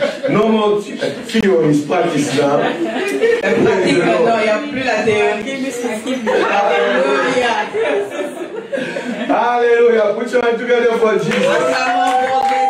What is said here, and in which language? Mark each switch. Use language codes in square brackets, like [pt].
[en] No more theory is practice now. [fr] Pratique maintenant, il n'y a plus la théorie. Alléluia. [en] Hallelujah. Put your hand together for Jesus.